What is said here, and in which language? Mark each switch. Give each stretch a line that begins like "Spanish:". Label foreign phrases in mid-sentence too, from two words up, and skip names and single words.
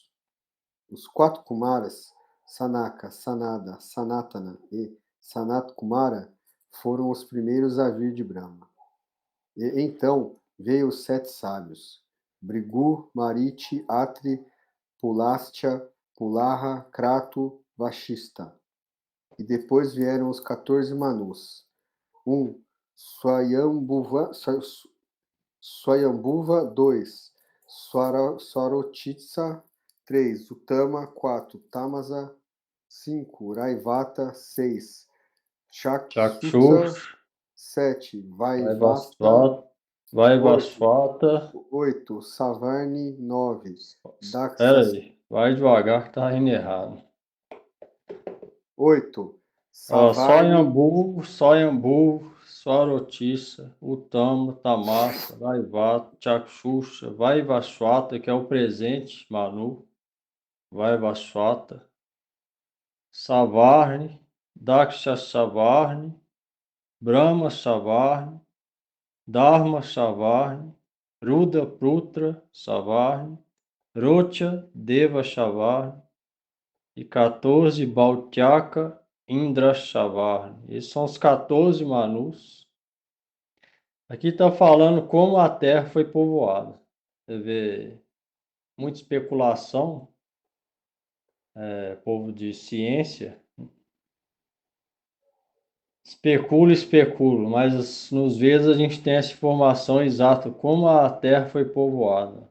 Portuguese: Os 4 Kumaras, Sanaka, Sanada, Sanatana e Sanat Kumara, foram os primeiros a vir de Brahma. E então veio os 7 sábios, Brigu, Mariti, Atri, Pulastya, Pulaha, Krato, Vashista. E depois vieram os 14 Manus. Swayambhuva, 2, Swarotitsa, 3, Utama, 4, Tamasa, 5, Raivata, 6, Chakshutsa, 7, Vaivasvata, 8, Savarni, 9, Espera aí, vai devagar que tá indo errado. 8, Savarni, Swayambhu, Swarotissa, Utama, Tamasa, Vaivata, Chakshusha, Vaivasvata, que é o presente, Manu, Vaivasvata, Savarni, Daksha Savarni, Brahma Savarni, Dharma Savarni, Ruda Prutra Savarni, Rocha Deva Savarni e 14 Bautyaka Indra Savarni. Esses são os 14 Manus. Aqui está falando como a Terra foi povoada. Você vê muita especulação, povo de ciência. Especula, mas nos Vedas a gente tem essa informação exata, como a Terra foi povoada.